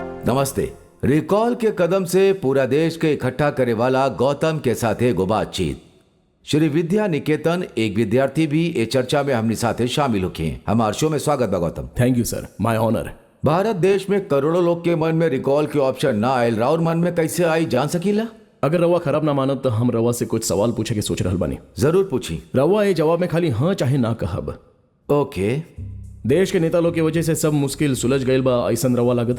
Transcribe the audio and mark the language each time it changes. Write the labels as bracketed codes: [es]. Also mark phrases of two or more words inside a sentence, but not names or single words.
[bho] नमस्ते। रिकॉल के कदम से पूरा देश के इकट्ठा करे वाला गौतम के साथ एगो बातचीत। श्री विद्या निकेतन एक विद्यार्थी भी ये चर्चा में हमने साथे शामिल होके हैं। हमारे शो में स्वागत बा गौतम। [en] Thank you sir, my honour. [bho] भारत देश में करोड़ों लोग के मन में रिकॉल के ऑप्शन ना आयल, राउर मन में कैसे आई जान सकीला? अगर रवा खराब ना मानत तो हम रवा से कुछ सवाल पूछे के सोच रहल बानी। जरूर पूछी। रवा ये जवाब में खाली हाँ चाहे ना कहब। ओके। देश के नेता लोग की वजह से सब मुश्किल सुलझ गईल बा ऐसन रवा लागता?